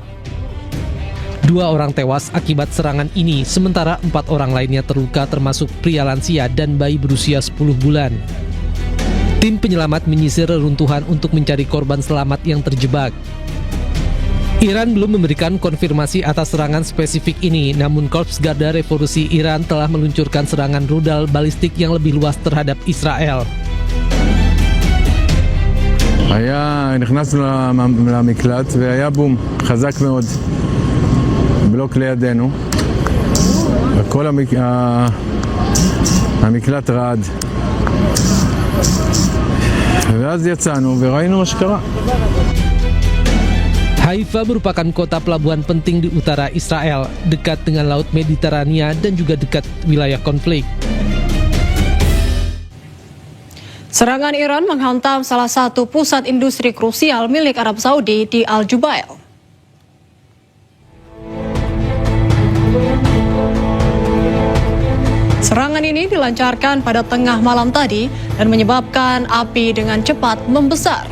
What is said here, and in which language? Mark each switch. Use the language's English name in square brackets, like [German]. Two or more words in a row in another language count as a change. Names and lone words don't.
[Indonesian] 2 orang tewas akibat serangan ini, sementara 4 orang lainnya terluka termasuk pria lansia dan bayi berusia 10 bulan. Tim penyelamat menyisir reruntuhan untuk mencari korban selamat yang terjebak. Iran belum memberikan konfirmasi atas serangan spesifik ini, namun Korps Garda Revolusi Iran telah meluncurkan serangan rudal balistik yang lebih luas terhadap Israel. [Hebrew] נכנסנו למקלט והיה בום חזק מאוד בלוק לידינו וכל המקלט רעד ואז יצאנו וראינו מה שקרה. [Indonesian] Haifa merupakan kota pelabuhan penting di utara Israel, dekat dengan Laut Mediterania dan juga dekat wilayah konflik. Serangan Iran menghantam salah satu pusat industri krusial milik Arab Saudi di Al-Jubail. Serangan ini dilancarkan pada tengah malam tadi dan menyebabkan api dengan cepat membesar.